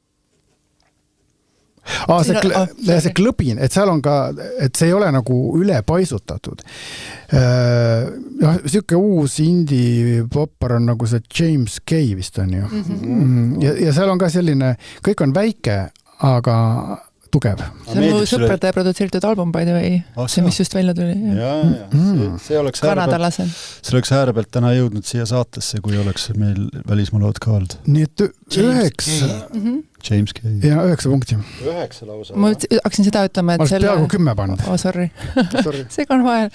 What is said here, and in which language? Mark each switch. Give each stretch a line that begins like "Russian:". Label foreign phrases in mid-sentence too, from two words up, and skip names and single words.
Estonian: See klõbin, et seal on ka, et see ei ole nagu üle paisutatud. Siuke uus indie poppar on nagu see James Kay vist on ju. Ja seal on ka selline, kõik on väike, aga tugev. See on mu sõprade produtseeritud album
English: by the way.
Estonian: See, mis just välja tuli. See oleks ääre pealt täna jõudnud siia saatesse, kui oleks meil välismaalood ka olnud. Nii et 9 James Kay. Ja 9 punkti. 9 lausa. Ma hakkasin seda ütlema, et selle... Ma oleks peaaegu 10 pannud. Sorry. See on vahel.